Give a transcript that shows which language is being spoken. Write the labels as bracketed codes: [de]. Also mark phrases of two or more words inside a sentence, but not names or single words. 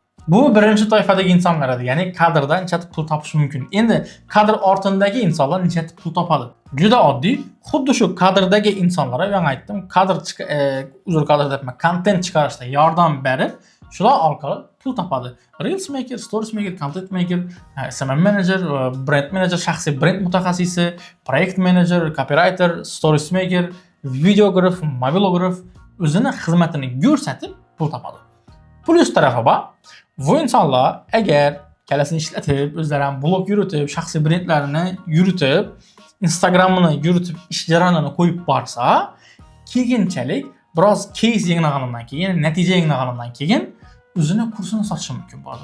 [uz] Bu birinchi toifadagi insonlar edi, ya'ni kadrdan necha pul topish mumkin. Endi kadr ortidagi insonlar necha pul topadi? Juda oddiy. Xuddi shu kadrdagi insonlarga men aytdim, kadr debman, content chiqarishda yordam berib, shular orqali pul topadi. [en] Reels maker, stories maker, content maker, SMM manager, brand manager, [uz] shaxsiy brend mutaxassisi, [en] project manager, copywriter, stories maker, [uz] videograf, mobilograf o'zini xizmatini ko'rsatib pul topadi. Plus tarafi bor. Bu insonlar agar kalasini ishlatib, o'zlari ham blog yuritib, shaxsiy brendlarini yuritib, Instagramini yuritib, ish jarayonini qo'yib borsa, keyinchalik biroz case yig'nagandan keyin, natija yig'nagandan keyin o'zini kursini sotishi mumkin bo'ladi.